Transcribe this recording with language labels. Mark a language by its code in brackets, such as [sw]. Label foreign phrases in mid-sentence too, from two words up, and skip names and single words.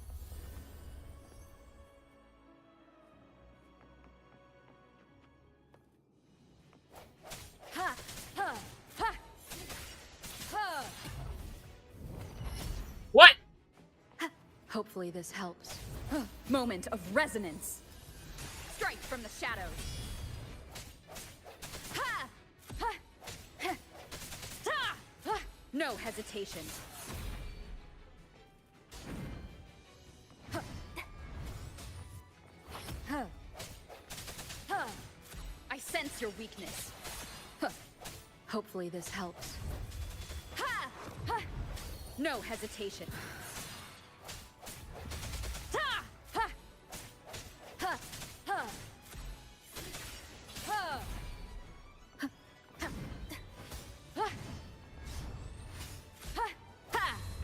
[en] Ha! Ha! Ha! Ha! What? Hopefully this helps. Moment of resonance. Strike from the shadows. Ha! Ha! Ha! Ta! Ha! No hesitation. Ha! Ha! I sense your weakness. Hopefully this helps. Ha! Ha! No hesitation. Ta! Ha! Ha! Ha! Ha! Ha! Ha! Ha! Ha!